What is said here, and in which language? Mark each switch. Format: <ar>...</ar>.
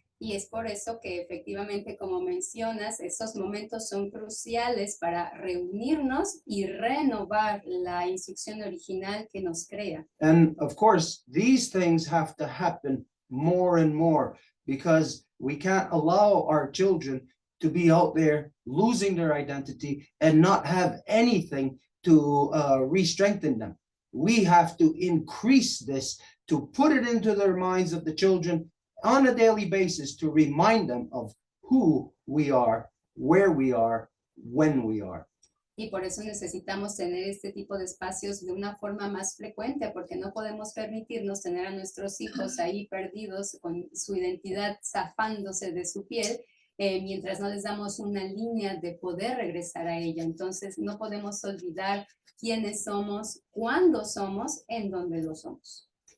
<es>Y es por eso que efectivamente, como mencionas, esos momentos son cruciales para reunirnos y renovar la instrucción original que nos crea.</es> <en>And of course, these things have to happen more and more because we can't allow our children to be out there losing their identity and not have anything to re-strengthen them. we have to increase this to put it into their minds of the children on a daily basis to remind them of who we are, where we are, when we are.</en> <es>Y por eso necesitamos tener este tipo de espacios de una forma más frecuente, porque no podemos permitirnos tener a nuestros hijos ahí perdidos con su identidad zafándose de su piel, mientras no les damos una línea de poder regresar a ella. Entonces no podemos olvidar quiénes somos, cuándo somos, en dónde lo somos.</es>